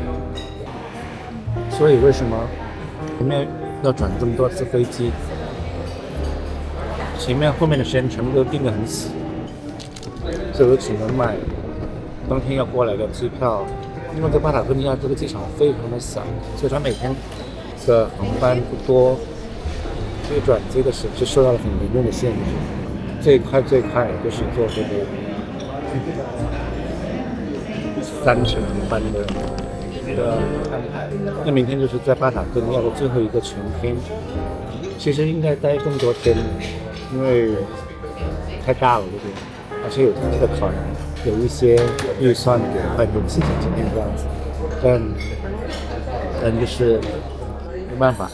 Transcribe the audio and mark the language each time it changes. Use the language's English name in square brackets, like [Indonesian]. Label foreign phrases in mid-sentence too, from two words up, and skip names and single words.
[Chinese] 所以為什麼前面要轉這麼多次飛機？前面後面的時間全部都定得很死，所以我只能買當天要過來的機票。因為在巴塔哥尼亞這個機場非常的小，所以它每天的航班不多，所以轉機的時候就受到了很嚴重的限制。最快就是坐這個3程航班的那明天就是在巴塔哥尼亞的最後一個全天，其實應該待更多天，因為太大了這邊，而且有經濟的考量，有一些預算給快點提前今天這樣子，但就是沒辦法。